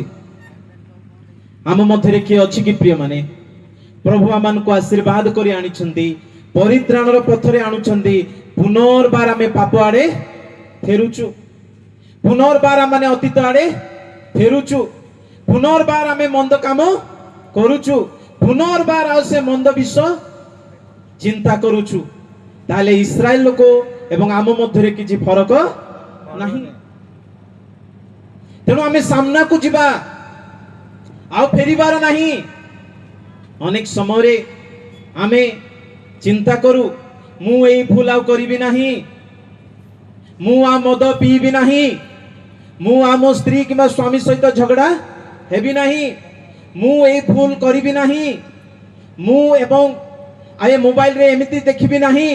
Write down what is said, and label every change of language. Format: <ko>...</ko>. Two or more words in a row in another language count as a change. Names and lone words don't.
<or>ଆମ ମଧ୍ୟରେ କିଏ ଅଛି କି ପ୍ରିୟ ମାନେ? ପ୍ରଭୁ ଆମମାନଙ୍କୁ ଆଶୀର୍ବାଦ କରି ଆଣିଛନ୍ତି, ପରିତ୍ରାଣର ପଥରେ ଆଣୁଛନ୍ତି। ପୁନର୍ବାର ଆମେ ପାପ ଆଡେ ଫେରୁଛୁ, ପୁନର୍ବାର ଆମେ ଅତୀତ ଆଡେ ଫେରୁଛୁ, ପୁନର୍ବାର ଆମେ ମନ୍ଦ କାମ କରୁଛୁ, ପୁନର୍ବାର ଆଉ ସେ ମନ୍ଦ ବିଷ ଚିନ୍ତା କରୁଛୁ। ତାହେଲେ ଇସ୍ରାଏଲ ଲୋକ ଏବଂ ଆମ ମଧ୍ୟରେ କିଛି ଫରକ ନାହିଁ। ତେଣୁ ଆମେ ସାମ୍ନାକୁ ଯିବା, ଆଉ ଫେରିବାର ନାହିଁ। ଅନେକ ସମୟରେ ଆମେ ଚିନ୍ତା କରୁ, ମୁଁ ଏଇ ଭୁଲ ଆଉ କରିବି ନାହିଁ, ମୁଁ ଆଉ ମଦ ପିଇବି ନାହିଁ, ମୁଁ ଆମ ସ୍ତ୍ରୀ କିମ୍ବା ସ୍ୱାମୀ ସହିତ ଝଗଡ଼ା ହେବି ନାହିଁ, ମୁଁ ଏଇ ଭୁଲ କରିବି ନାହିଁ, ମୁଁ ଏବଂ ଏ ମୋବାଇଲରେ ଏମିତି ଦେଖିବି ନାହିଁ।</or>